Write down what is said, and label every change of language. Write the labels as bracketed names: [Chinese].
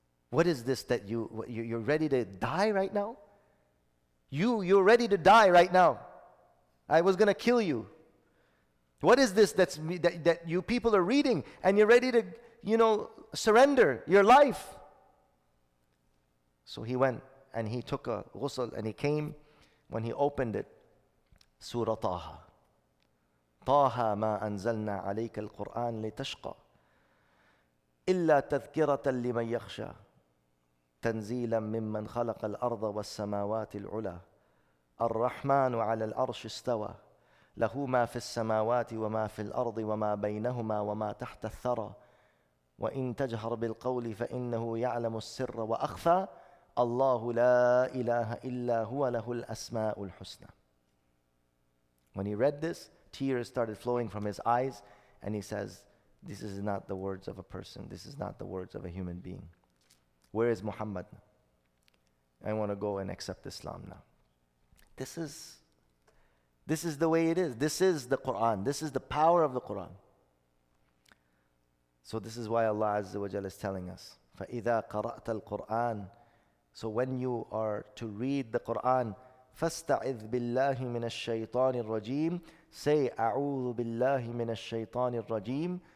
[English] What is this that you're ready to die right now? You're ready to die right now. I was going to kill you. What is this that you people are reading, and you're ready to, surrender your life? So he went and he took a ghusl, and he came. When he opened it, Surah Taha. [Arabic] Taha ma anzalna alayka al-Quran litashqa illa tadhkiratan liman yakhsha tanzilan mimman khalaqa al-arda was-samawati al-ula ar-Rahmanu 'ala al-arshi istawa له ما في السماوات وما في الأرض وما بينهما وما تحت الثرى وإن تجهر بالقول فإنه يعلم السر وأخفى الله لا إله إلا هو له الأسماء الحسنى. [English] When he read this, tears started flowing from his eyes, and he says, this is not the words of a person. This is not the words of a human being. Where is Muhammad? I want to go and accept Islam now. This is the way it is. This is the Quran. This is the power of the Quran. So this is why Allah Azza wa Jalla is telling us, [Arabic] فَإِذَا قَرَأْتَ الْقُرْآنَ. [English] So when you are to read the Quran, [Arabic] فَاسْتَعِذْ بِاللَّهِ مِنَ الشَّيْطَانِ الرَّجِيمِ. [English] Say, [Arabic] أَعُوذُ بِاللَّهِ مِنَ الشَّيْطَانِ الرَّجِيمِ.